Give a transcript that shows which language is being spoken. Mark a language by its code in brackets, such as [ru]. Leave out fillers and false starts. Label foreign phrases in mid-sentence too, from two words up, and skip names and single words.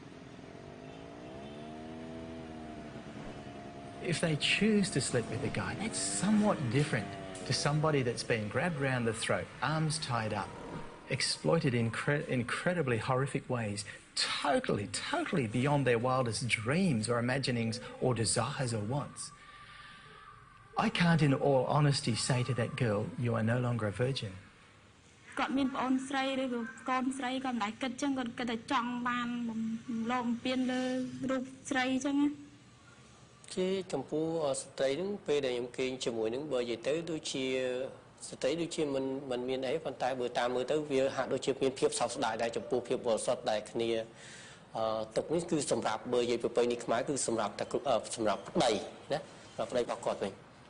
[en] If they choose to sleep with a guy, that's somewhat different to somebody that's been grabbed round the throat, arms tied up, exploited in incredibly horrific ways, totally beyond their wildest dreams or imaginings or desires or wants. I can't in all honesty say to that girl, you are no longer a virgin. [km] គាត់មានប្អូនស្រីឬកូនស្រីក៏មិនដែរគិតចឹងគាត់គិតតែចង់បានលោកម្ពៀនលើរូបស្រីចឹងជាចំពោះស្ត្រីហ្នឹងពេលដែលខ្ញុំគេងជាមួយនឹងបើនិយាយទៅដូចជាស្ត្រីដូចជាមិនមានអីប៉ុន្តែបើតាមមើលទៅវាហាក់ដូចជាមានភាពសោកស្ដាយដែរចំពោះភាពបរិសុទ្ធដែលគ្នាទឹកនេះគឺសម្រាប់បើនិយាយប្រពៃណីខ្មែរគឺសម្រាប់តែសម្រាប់ប្តីណាប្តីរបស់គាត់វិញ